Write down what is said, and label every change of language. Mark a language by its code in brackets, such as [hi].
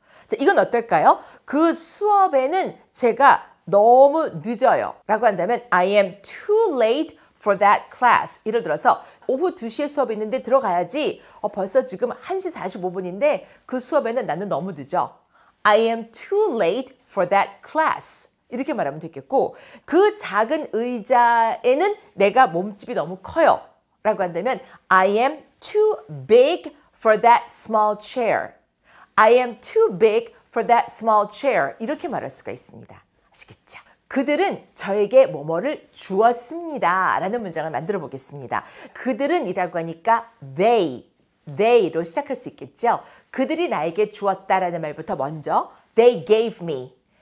[ko] 자, 이건 어떨까요? 그 수업에는 제가 너무 늦어요 라고 한다면 [en] I am too late for that class. [ko] 예를 들어서 오후 2시에 수업이 있는데 들어가야지. 벌써 지금 1시 45분인데 그 수업에는 나는 너무 늦어. [en] I am too late for that class. [ko] 이렇게 말하면 되겠고 그 작은 의자에는 내가 몸집이 너무 커요 라고 한다면 [en] I am too big for that small chair. I am too big for that small chair. [ko] 이렇게 말할 수가 있습니다. 아시겠죠? 그들은 저에게 뭐뭐를 주었습니다 라는 문장을 만들어 보겠습니다. 그들은 이라고 하니까 they로 시작할 수 있겠죠. 그들이 나에게 주었다라는 말부터 먼저 [en] they gave me.